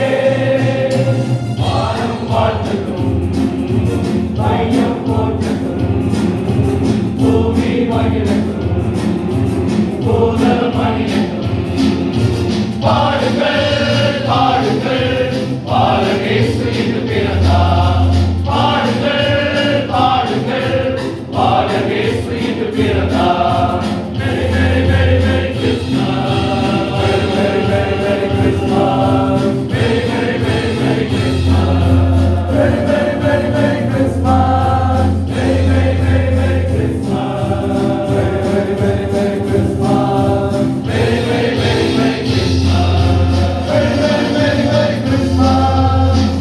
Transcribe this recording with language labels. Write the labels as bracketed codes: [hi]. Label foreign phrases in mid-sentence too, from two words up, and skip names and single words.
[ta] வானம் வாழ்த்தட்டும் மையம் போற்றட்டும் பூமி மகிழட்டும் பூதல் மணியட்டும் பாடுங்கள் பாடுங்கள் பாலகேசு என்று பிறந்தார் பாடுங்கள் பாடுங்கள் பாலகேசு என்று பிறந்தார் [en] Merry Merry Merry Merry Christmas Merry Merry Merry Merry Christmas Merry Merry Merry Merry Christmas Merry Merry Merry Merry Christmas Merry Merry Merry Merry Christmas Merry Merry Merry Merry Christmas Merry Merry Merry Merry Christmas Merry Merry Merry Merry Christmas